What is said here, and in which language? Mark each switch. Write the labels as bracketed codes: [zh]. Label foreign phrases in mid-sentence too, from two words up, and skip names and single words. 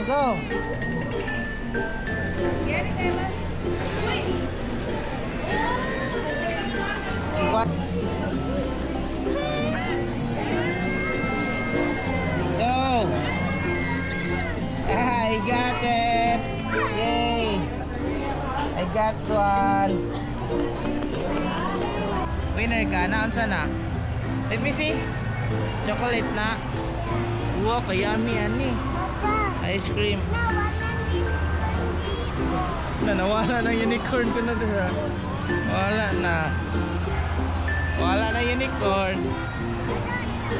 [en] Go. What? Go. I got it. Yay. I got one. [ceb] Winner ka. Naunsa na? [en] Let me see. [ceb] Chocolate na. Wow, kayami yan eh. Papa, [en] Ice cream. [ceb] nawala Nawala na na unicorn ko na dira. Wala na. Wala na unicorn.